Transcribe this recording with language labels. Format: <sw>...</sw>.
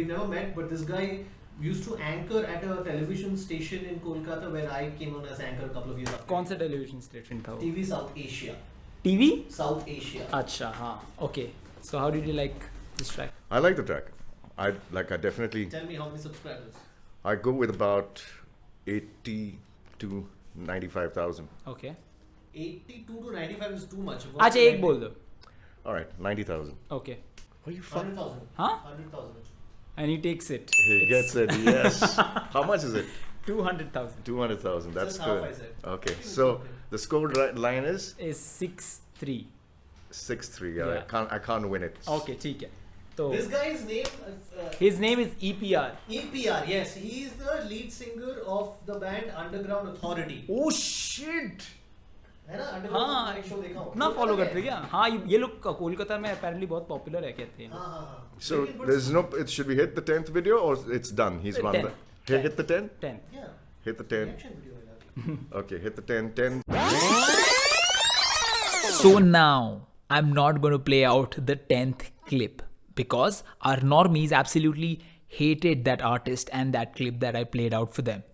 <en>We've never met, but this guy used to anchor at a television station in Kolkata where I came on as anchor a couple of years ago.</en> <hi>कौन सा television station था वो?</hi> <en>TV South Asia. TV? South Asia.</en> <hi>अच्छा, हाँ, okay.</hi> <en>So how did you like this track? I like the track. I definitely. Tell me how many subscribers? I go with about 80 to 95,000. Okay. 82 to 95 is too much.</en> <hi>अच्छा, एक बोल दो।</hi> <en>All right, 90,000. Okay. Are you fucking? 100,000. Huh? 100,000. And he takes it. He gets it. Yes. How much is it? 200,000 200,000. That's Just half good. I said. Okay, I think so it's okay. the score line is is 6-3. 6-3. Yeah. I can't win it.</en> <hi>Okay, ठीक है. तो</hi> <en>This guy's name. his name is EPR. EPR, yes, he is the lead singer of the band Underground Authority. Oh shit.</en> <hi>है ना? Underground हाँ, Authority show देखा हो? इतना follow करते क्या? हाँ, ये लोग कोलकाता में</hi> <en>apparently</en> <hi>बहुत popular है कहते हैं. हाँ.</hi> <en>So there's no. Should we hit the 10th video or it's done? He's won 10. the. Hit the 10. 10. Yeah. Hit the 10.</en> <hi>Reaction video है यार.</hi> <en>Okay, hit the 10. 10. So now I'm not going to play out the 10th clip because our normies absolutely hated that artist and that clip that I played out for them.</en>